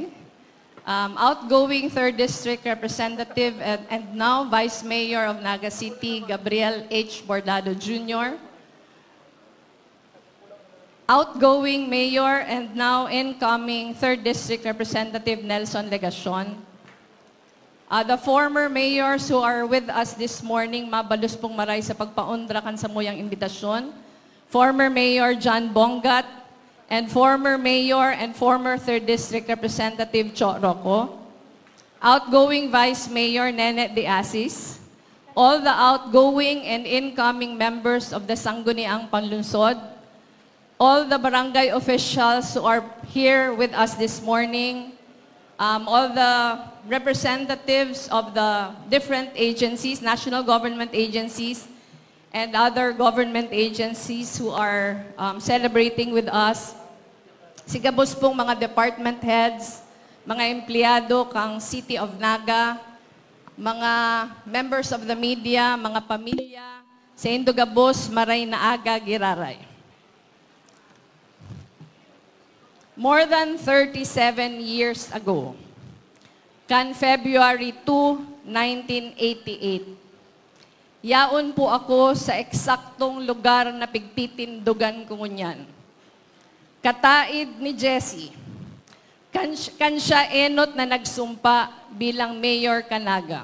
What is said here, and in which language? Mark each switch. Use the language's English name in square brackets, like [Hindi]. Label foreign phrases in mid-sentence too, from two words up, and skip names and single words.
[English] Outgoing 3rd District Representative and now Vice Mayor of Naga City, Gabriel H. Bordado Jr. Outgoing Mayor and now incoming 3rd District Representative Nelson Legacion. The former mayors who are with us this morning, [Bikol] mabalus pong maray sa pagpaundrakan sa muyang imbitasyon. [English] Former Mayor John Bongat and former Mayor and former 3rd District Representative Cho Rocco. Outgoing Vice Mayor Nene De Asis. All the outgoing and incoming members of the Sangguniang Panlunsod. All the barangay officials who are here with us this morning. All the representatives of the different agencies, national government agencies, and other government agencies who are celebrating with us. [Bikol] Sigabos pong mga [English] department heads, [Bikol] mga empleyado kang City of Naga, mga [English] members of the media, [Bikol] mga pamilya, sa Indogabos, maray na aga, giraray. [English] More than 37 years ago, [Bikol] kan February 2, 1988, yaon po ako sa eksaktong lugar na pigtitindugan ko ngunyan. Kataid ni Jessie, kan siya enot na nagsumpa bilang Mayor Kanaga.